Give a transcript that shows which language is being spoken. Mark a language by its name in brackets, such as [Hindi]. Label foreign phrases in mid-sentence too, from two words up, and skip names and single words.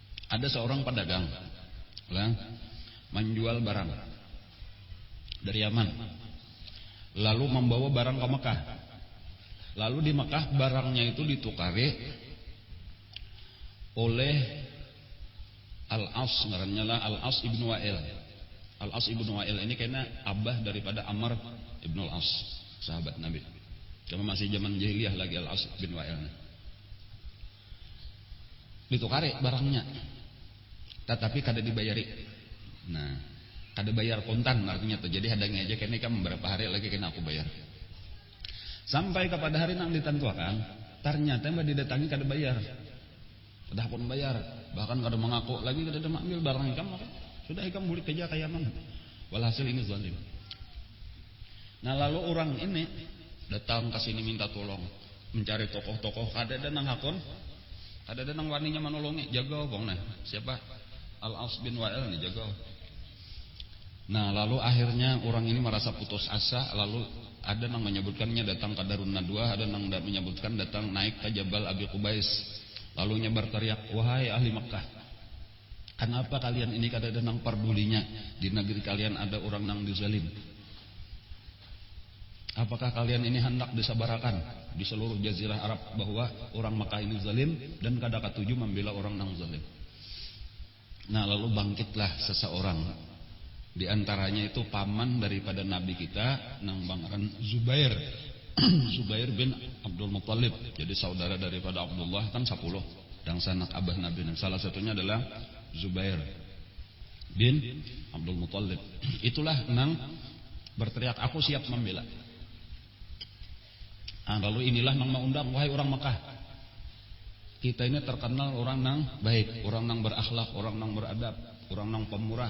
[Banjar] Ada seorang pedagang menjual barang dari Yaman, lalu membawa barang ke Mekah. Lalu di Mekah barangnya itu ditukari oleh Al-As, ngarannya lah Al-As ibnu Wa'il. Al-As ibnu Wa'il ini kayaknya abah daripada Amr ibnu Al-As, sahabat Nabi. Cuma masih zaman jahiliyah lagi Al-As bin Wa'il. Ditukari barangnya, tetapi kada dibayari. Nah, kada bayar kontan artinya tuh. Jadi hadangnya aja kayaknya kan beberapa hari lagi kena aku bayar. Sampai kepada hari nang ditentukan, ternyata mbak didatangi kada bayar. Sudah pun bayar, bahkan kada mengaku lagi kada ada ambil barang ikam, maka sudah ikam balik kerja ke Yaman. Walhasil ini zalim. Nah lalu orang ini datang ke sini minta tolong, mencari tokoh-tokoh, kada ada nang hakon, kada ada nang waninya menolongi, jaga bong nah. Siapa? Al-As bin Wa'il nih jaga. Nah lalu akhirnya orang ini merasa putus asa, lalu ada yang menyebutkannya datang ke Darun Nadwah, ada yang menyebutkan datang naik ke Jabal Abi Qubais, lalu nyebar teriak, wahai ahli Makkah, kenapa kalian ini kada ada nang perdulinya, di negeri kalian ada orang nang dizalim? Apakah kalian ini hendak disabarakan di seluruh jazirah Arab bahwa orang Makkah ini zalim dan kada katuju membela orang nang zalim? Nah lalu bangkitlah seseorang, di antaranya itu paman daripada Nabi kita nang bangaren Zubair Zubair bin Abdul Muttalib. Jadi saudara daripada Abdullah kan 10 dan sanak abah Nabi. Salah satunya adalah Zubair bin Abdul Muttalib. Itulah nang berteriak, aku siap membela. Nah, lalu inilah nang mengundang, wahai orang Mekah, kita ini terkenal orang nang baik, orang nang berakhlak, orang nang beradab, orang nang pemurah.